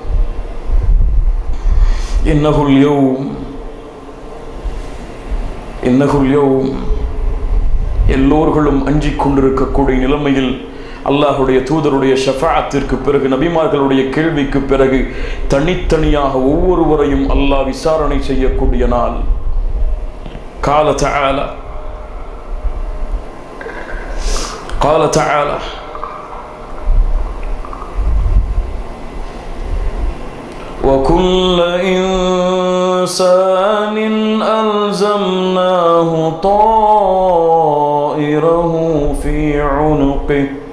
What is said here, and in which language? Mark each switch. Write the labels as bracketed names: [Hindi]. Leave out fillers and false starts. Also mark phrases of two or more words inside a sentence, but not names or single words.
[Arabic] إنه ليوم، إنه ليوم. [Tamil] எல்லோர்களும் அஞ்சிக் கொண்டிருக்கக்கூடிய நிலைமையில் அல்லாஹுடைய தூதருடைய ஷஃபாஅத்திற்கு பிறகு, நபிமார்களுடைய கேள்விக்கு பிறகு தனித்தனியாக ஒவ்வொருவரையும் அல்லாஹ் விசாரணை செய்யக்கூடிய நாள். [Arabic] قال تعالى وكل إنسان ألزمناه طائره في عنقه